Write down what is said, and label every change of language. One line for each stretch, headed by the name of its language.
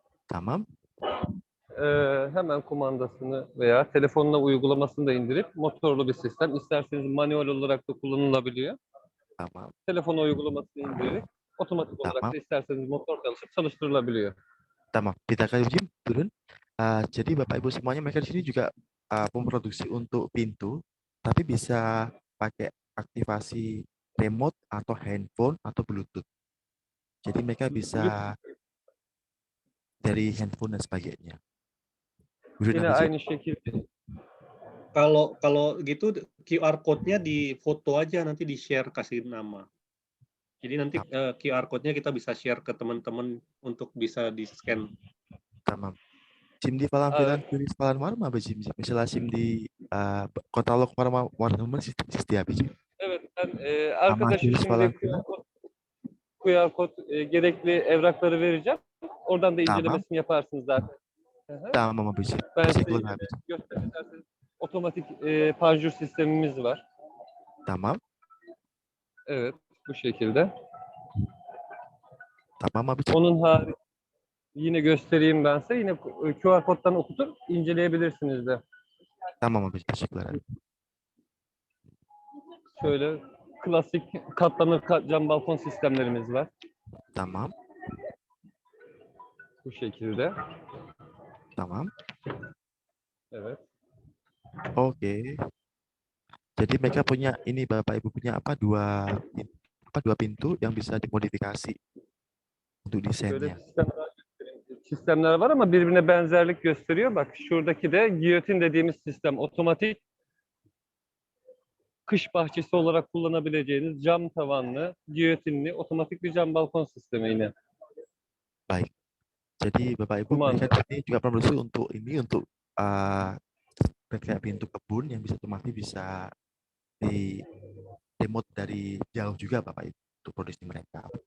Turkish: Tamam. Hemen kumandasını veya telefonuna uygulamasını da indirip motorlu bir sistem. İsterseniz manuel olarak da kullanılabiliyor. Tamam. Telefona uygulamasını indirerek otomatik olarak da isterseniz motor çalışıp çalıştırılabiliyor. Tamam.
Indonesian: Kita
Turkish: abicim turun.
Indonesian: Jadi Bapak Ibu semuanya mereka di sini juga memproduksi untuk pintu, tapi bisa pakai aktivasi remote atau handphone atau Bluetooth. Jadi mereka bisa dari handphone dan sebagainya.
Turkish: Yine aynı şekilde.
Indonesian: Kalau gitu QR code-nya di foto aja nanti di share kasih nama. Jadi nanti QR code-nya kita bisa share ke teman-teman untuk bisa di scan.
Turkish: Tamam. Şimdi falan filan tulis falan var mı abicim? Mesela şimdi katalog var mı sistem abicim? Evet, ben arkadaşa şimdi QR kod gerekli evrakları vereceğim. Oradan da incelemesini yaparsınız zaten. Tamam abicim. Ben size Teşekkürler abicim. göstereyim. Otomatik panjur sistemimiz var. Tamam. Evet, bu şekilde. Tamam abicim. Onun harici yine göstereyim ben size. Yine QR koddan okutup inceleyebilirsiniz de. Tamam abicim. Teşekkürler abi. Şöyle klasik katlanır cam balkon sistemlerimiz var. Tamam. Bu şekilde. Tamam. Evet. Oke.
Indonesian: Jadi mereka punya ini Bapak Ibu punya dua pintu yang bisa dimodifikasi untuk desainnya.
Turkish: Şöyle sistem sistemler var ama birbirine benzerlik gösteriyor. Bak şuradaki de giyotin dediğimiz sistem. Otomatik kış bahçesi olarak kullanabileceğiniz cam tavanlı, giyotinli, otomatik bir cam balkon sistemi yine.
Indonesian: Baik. Jadi Bapak Ibu
Turkish: Kumanda.
Indonesian: mereka ini juga produksi untuk ini untuk kayak pintu kebun yang bisa otomatis bisa di remote dari jauh juga Bapak Ibu untuk produksi mereka.